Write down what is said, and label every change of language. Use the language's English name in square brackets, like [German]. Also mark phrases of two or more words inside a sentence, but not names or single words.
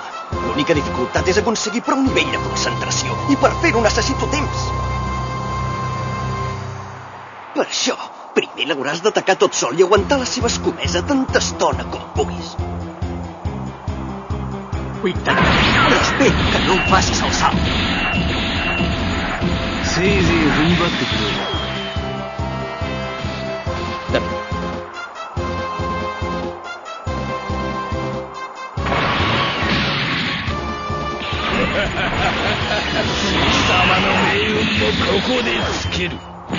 [Catalan] L'única dificultat és aconseguir prou nivell de concentració. I per fer-ho necessito temps. Per això, primer l'hauràs d'atacar tot sol i aguantar la seva escomesa tanta estona com puguis. Cuida't! Però espera que no em facis el salt. [Japanese] せいぜい踏ん張ってくれ。貴様の命運もここで尽きる。